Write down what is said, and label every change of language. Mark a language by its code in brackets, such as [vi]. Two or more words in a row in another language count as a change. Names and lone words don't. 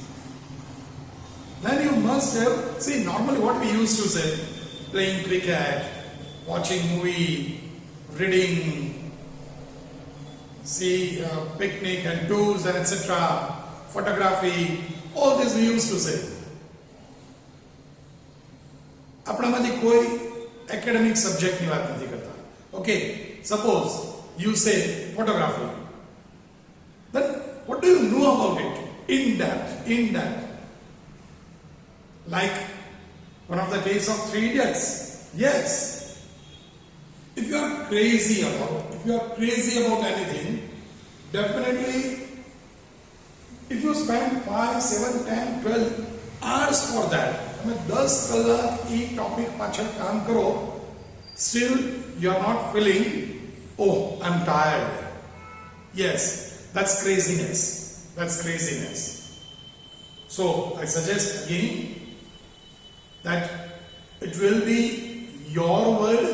[en] Then you must have, see, normally what we used to say, playing cricket, watching movie, reading, see picnic and tours and etc., photography, all this we used to say. [gu] આપણામાંથી કોઈ [en] academic subject [gu] ની વાત નથી કરતા. [en] Okay, suppose you say photography. Then what do you know about it? In depth. Like one of the case of 3 Idiots. Yes. If you are crazy about anything, definitely if you spend 5, 7, 10, 12 hours for that, [gu] તમે 10 કલાક એ ટોપિક પાછળ કામ કરો, [en] still you are not feeling, oh, I'm tired. Yes, that's craziness. So I suggest again that it will be your world.